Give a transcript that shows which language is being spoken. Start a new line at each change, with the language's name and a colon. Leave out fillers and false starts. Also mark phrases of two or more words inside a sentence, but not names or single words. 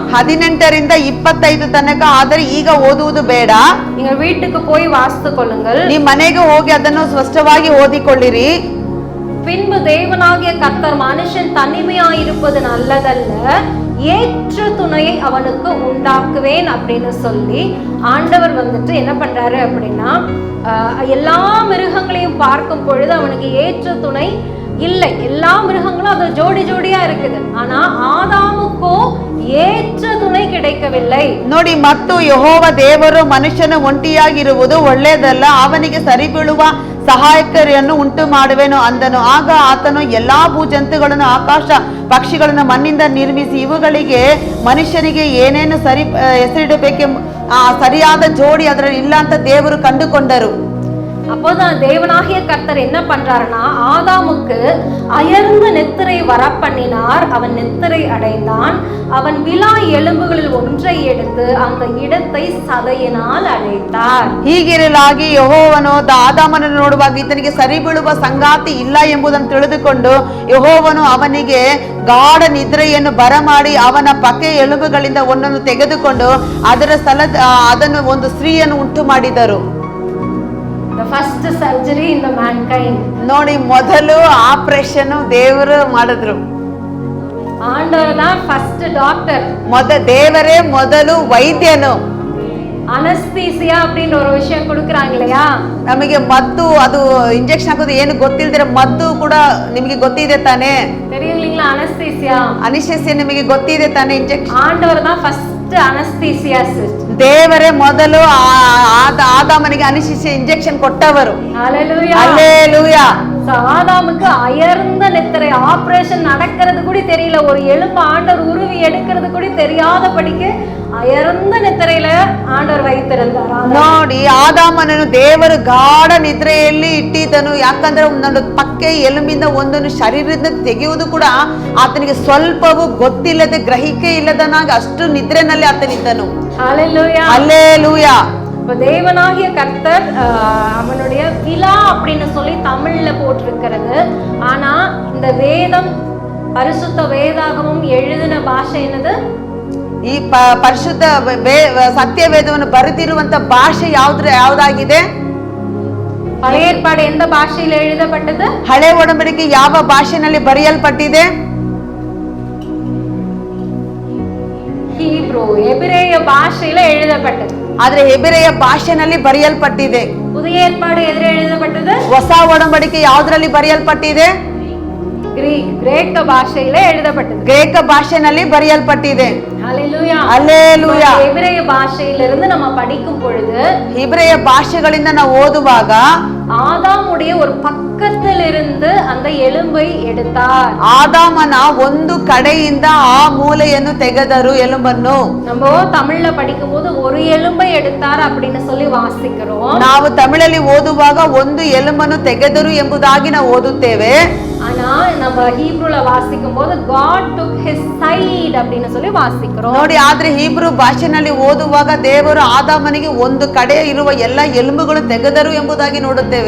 Kannada: 18 ರಿಂದ 25 ತನಕ ಆದರೆ ಈಗ ಓದುವುದು ಬೇಡ.
Tamil: நீங்க வீட்டுக்கு போய் வாசித்துக் கொள்ளுங்கள்.
Kannada: ನಿಮ್ಮ ಮನೆಗೆ ಹೋಗಿ ಅದನ್ನು ಸ್ಪಷ್ಟವಾಗಿ ಓದಿಕೊಳ್ಳಿರಿ.
Tamil: பின்பு தேவனாகிய கர்த்தர் மனுஷன் தனிமையாயிருப்பது நல்லதல்ல, ஏற்ற துணையை அவனுக்கு உண்டாக்குவேன் அப்படின்னு சொல்லி ஆண்டவர் வந்துட்டு என்ன பண்றாரு அப்படின்னா, எல்லா மிருகங்களையும் பார்க்கும் பொழுது அவனுக்கு ஏற்ற துணை இல்லை. எல்லா மிருகங்களும் அது ஜோடி ஜோடியா இருக்குது. ஆனா ஆதாமுக்கோ ஏற்ற துணை கிடைக்கவில்லை.
Kannada: ನೋಡಿ, ಮತ್ತು ಯೆಹೋವ ದೇವರು ಮನುಷ್ಯನು ಒಂಟಿಯಾಗಿರುವುದು ಒಳ್ಳೆಯದಲ್ಲ, ಅವನಿಗೆ ಸರಿಬೀಳುವ ಸಹಾಯಕರನ್ನು ಉಂಟು ಮಾಡುವೆನು ಅಂದನು. ಆಗ ಆತನು ಎಲ್ಲಾ ಭೂಜಂತುಗಳನ್ನು, ಆಕಾಶ ಪಕ್ಷಿಗಳನ್ನು ಮಣ್ಣಿಂದ ನಿರ್ಮಿಸಿ ಇವುಗಳಿಗೆ ಮನುಷ್ಯನಿಗೆ ಏನೇನು ಹೆಸರಿಡಬೇಕೆ ಸರಿಯಾದ ಜೋಡಿ ಅದರಲ್ಲಿ ಇಲ್ಲ ಅಂತ ದೇವರು ಕಂಡುಕೊಂಡರು.
Tamil: அப்போதான் தேவனாகிய கர்த்தர் என்ன பண்றாருன்னா, ஆதாமுக்கு அயர்ந்த நெத்திரை வரப்பண்ணினார். அவன் நெத்திரை அடைந்தான். அவன் விலா எலும்புகளில் ஒன்றை எடுத்து அந்த இடத்தை சதையினால் அடைத்தார்.
Kannada: ಹೀಗಿರಲಾಗಿ ಯೆಹೋವನು ಆದಾಮನನ್ನು ನೋಡುವಾಗ ಈತನಿಗೆ ಸರಿಬೀಳುವ ಸಂಗಾತಿ ಇಲ್ಲ ಎಂಬುದನ್ನು ತಿಳಿದುಕೊಂಡು ಯೆಹೋವನು ಅವನಿಗೆ ಗಾಢ ನಿದ್ರೆಯನ್ನು ಬರಮಾಡಿ ಅವನ ಪಕ್ಕೆ ಎಲುಬುಗಳಿಂದ ಒಂದನ್ನು ತೆಗೆದುಕೊಂಡು ಅದರ ಅದನ್ನು ಒಂದು ಸ್ತ್ರೀಯನ್ನು ಉಂಟು ಮಾಡಿದರು.
English: The first surgery in the mankind.
Kannada: ನೋಡಿ, ಮೊದಲು ಆಪರೇಷನ್ ದೇವರು ಮಾಡಿದ್ರು.
Tamil: ಆಂಡவர் தான்
English: first doctor.
Kannada: ದೇವರೇ ಮೊದಲು ವೈದ್ಯನು.
Tamil: ಅನಸ್ತೇಸಿಯಾ அப்படின்ற ஒரு விஷயம் கொடுக்கறாங்க இல்லையா?
Kannada: ನಮಗೆ ಮದ್ದು, ಅದು ಇಂಜೆಕ್ಷನ್ ಹಾಕೋದು ಏನು ಗೊತ್ತಿಲ್ದಿರ ಮದ್ದು ಕೂಡ ನಿಮಗೆ ಗೊತ್ತಿದೆ ತಾನೆ?
Tamil: தெரியுங்களா?
Kannada: ಅನಸ್ತೇಸಿಯಾ ನಿಮಗೆ ಗೊತ್ತಿದೆ ತಾನೆ? ಇಂಜೆಕ್ಷನ್
Tamil: ஆண்டவர் தான்
English: first anesthesiasist.
Kannada: ದೇವರೇ ಮೊದಲು ಆದಾಮನಿಗೆ ಅನಸ್ತೇಸಿಯಾ ಇಂಜೆಕ್ಷನ್ ಕೊಟ್ಟವರು.
Tamil: ஹalleluya. ஹalleluya. ஆதாமுக்கு அயர்ந்த நெத்திரை, ஆபரேஷன் நடக்கிறது கூட தெரியல, ஒரு எலும்பு ஆண்டவர் உருவி எடுக்கிறது கூட தெரியாதபடிக்கு அயர்ந்த நெத்திரையில ஆண்டவரு வைத்திருந்தார.
Kannada: ನೋಡಿ, ಆದಾಮನನ್ನು ದೇವರು ಗಾಢ ನಿದ್ರೆಯಲ್ಲಿ ಇಟ್ಟಿದ್ದನು. ಯಾಕಂದ್ರೆ ಒಂದು ಪಕ್ಕೆ ಎಲುಬಿಂದ ಒಂದನ್ನು ಶರೀರದಿಂದ ತೆಗೆಯುವುದು ಕೂಡ ಆತನಿಗೆ ಸ್ವಲ್ಪವೂ ಗೊತ್ತಿಲ್ಲದೆ, ಗ್ರಹಿಕೆ ಇಲ್ಲದನಾಗಿ ಅಷ್ಟು ನಿದ್ರೆನಲ್ಲಿ ಆತನಿದ್ದನು. ஹalleluya. ஹalleluya.
Tamil: தேவனாகிய கர்த்தர் அவனுடைய விலா அப்படின்னு சொல்லி தமிழ்ல போட்டிருக்கிறது. ஆனா இந்த வேதம், பரிசுத்த வேதாகமும் எழுதின ಭಾಷೆ என்னது?
Kannada: ಈ ಪರಿಶುದ್ಧ ಸತ್ಯ ವೇದವನ್ನು ಬರೆದಿರುವಂತ ಭಾಷೆ ಯಾವ್ದಾಗಿದೆ? ಹಳೆ ಏರ್ಪಾಡು ಎಂದ ಭಾಷೆಯಲ್ಲಿ எழுதப்பட்டது? ಹಳೆ ಒಡಂಬಡಿಕೆ ಯಾವ ಭಾಷೆಯಲ್ಲಿ ಬರೆಯಲ್ಪಟ್ಟಿದೆ? ಹೀಬ್ರೂ, ಎಬ್ರೇಯ ಭಾಷೆಯಲ್ಲಿ எழுதப்பட்டது. ಆದ್ರೆ ಹೆಬ್ರಿಯ ಭಾಷೆಯಲ್ಲಿ ಬರೆಯಲ್ಪಟ್ಟಿದೆ.
Tamil: புதிய ஏற்பாடு எதில் எழுதப்பட்டது?
Kannada: ಹೊಸ ಒಡಂಬಡಿಕೆ ಯಾವ್ದ್ರಲ್ಲಿ ಬರೆಯಲ್ಪಟ್ಟಿದೆ? ಗ್ರೀಕ ಭಾಷೆಯಲ್ಲಿ எழுதப்பட்டது. ಗ್ರೀಕ ಭಾಷೆಯಲ್ಲಿ ಬರೆಯಲ್ಪಟ್ಟಿದೆ.
Tamil: ஹalleluya. ஹalleluya. எபிரேய ಭಾಷೆயிலிருந்து நம்ம படிக்கும் பொழுது,
Kannada: ಹೆಬ್ರಿಯ ಭಾಷೆಗಳಿಂದ ನಾವು ಓದುವಾಗ
Tamil: ಆದಾಮುடைய ஒரு ಪಕ್ಕದಲ್ಲಿருந்து அந்த ಎಲುಬை எடுத்தார்.
Kannada: ಆದಾಮನ ಒಂದು ಕಡೆಯಿಂದ ಆ ಮೂಲೆಯನ್ನು ತೆಗೆದರು, ಎಲುಬನ್ನು.
Tamil: நம்ம தமிழ்ல படிக்கும்போது ஒரு எலும்பை எடுத்தார் அப்படின்னு சொல்லி வாசிக்கிறோம்.
Kannada: ನಾವು ತಮಿಳಲ್ಲಿ ಓದುವಾಗ ಒಂದು ಎಲುಬನ್ನು ತೆಗೆದರು ಎಂಬುದಾಗಿ ನಾವು ಓದುತ್ತೇವೆ.
Tamil: ஆனா நம்ம ஹீப்ரூல வாசிக்கும்போது
English: God took his side
Tamil: அப்படின்னு சொல்லி வாசிக்கிறோம்.
Kannada: ನೋಡಿ, ಆದ್ರೆ ಹೀಬ್ರೂ ಭಾಷೆನಲ್ಲಿ ಓದುವಾಗ ದೇವರು ಆದಾಮನಿಗೆ ಒಂದು ಕಡೆ ಇರುವ ಎಲ್ಲ ಎಲುಬುಗಳು ತೆಗೆದರು ಎಂಬುದಾಗಿ ನೋಡುತ್ತೇವೆ.